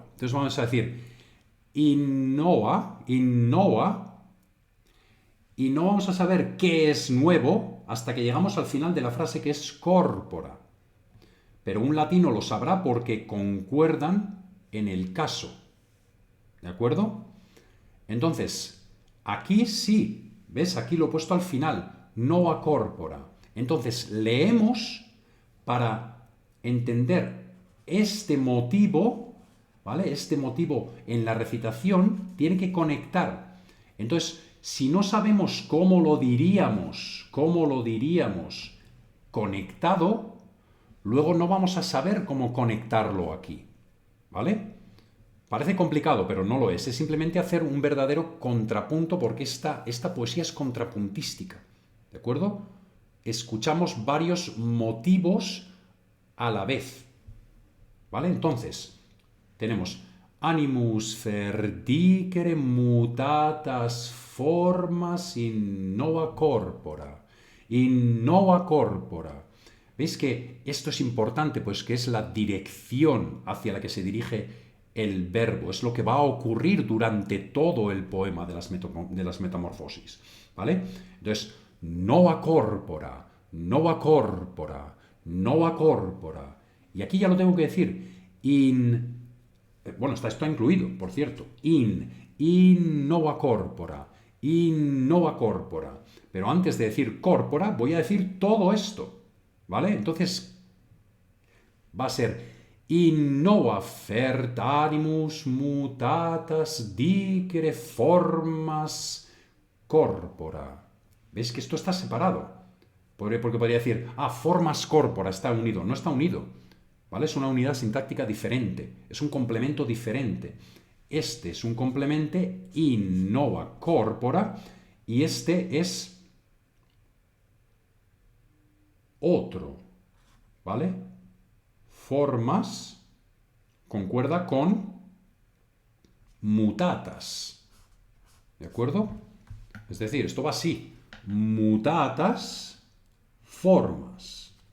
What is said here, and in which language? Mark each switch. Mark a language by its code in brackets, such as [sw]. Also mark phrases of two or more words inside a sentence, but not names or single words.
[es] Entonces vamos a decir innova, y no vamos a saber qué es nuevo hasta que llegamos al final de la frase, que es corpora. Pero un latino lo sabrá porque concuerdan en el caso. ¿De acuerdo? Entonces, aquí sí, ¿ves? Aquí lo he puesto al final, [la] nova corpora. [es] Entonces, leemos para entender este motivo, ¿vale? Este motivo en la recitación tiene que conectar. Entonces, si no sabemos cómo lo diríamos conectado, luego no vamos a saber cómo conectarlo aquí, ¿vale? Parece complicado, pero no lo es. Es simplemente hacer un verdadero contrapunto porque esta poesía es contrapuntística, ¿de acuerdo? Escuchamos varios motivos a la vez, ¿vale? Entonces, tenemos [la] animus ferdicere mutatas formas in nova corpora. In nova corpora. [es] ¿Veis que esto es importante? Pues que es la dirección hacia la que se dirige el verbo. Es lo que va a ocurrir durante todo el poema de las metamorfosis, ¿vale? Entonces, [la] nova corpora, nova corpora, nova corpora. [es] Y aquí ya lo tengo que decir. Bueno, está esto incluido, por cierto. [la] In nova corpora, in nova corpora. [es] Pero antes de decir corpora, voy a decir todo esto, ¿vale? Entonces, va a ser [la] in nova fert animus mutatas dicere formas corpora. [es] ¿Ves que esto está separado? Porque podría decir, [la] formas corpora, [es] está unido. No está unido, ¿vale? Es una unidad sintáctica diferente, es un complemento diferente. Este es un complemento [la] in nova corpora [es] y este es otro, ¿vale? Formas concuerda con mutatas, ¿de acuerdo? Es decir, esto va así, [la] mutatas, formas.